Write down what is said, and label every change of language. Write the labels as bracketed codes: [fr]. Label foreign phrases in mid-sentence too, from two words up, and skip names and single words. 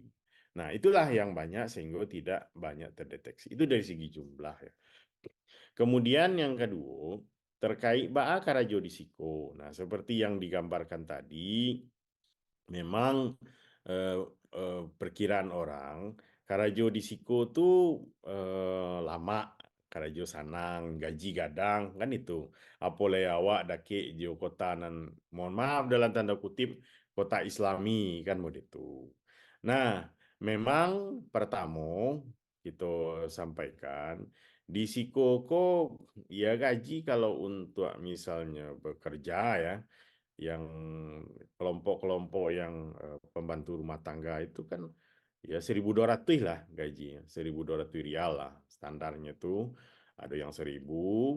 [id] Nah, itulah yang banyak sehingga tidak banyak terdeteksi. Itu dari segi jumlah ya. Kemudian yang kedua, terkait [min] baa karajo di Siko. [id] Nah, seperti yang digambarkan tadi, memang perkiraan orang [min] karajo di Siko tuh lama, karajo sanang, gaji gadang, [id] kan itu. [min] Apole awak dake jo kota nan, [id] mohon maaf dalam tanda kutip, kota Islami, kan mau itu. Nah, memang pertama kita sampaikan, di Sikoko ya gaji kalau untuk misalnya bekerja ya, yang kelompok-kelompok yang pembantu rumah tangga itu kan ya 1.200 lah gajinya, 1.200 rial lah standarnya tuh, ada yang 1.000.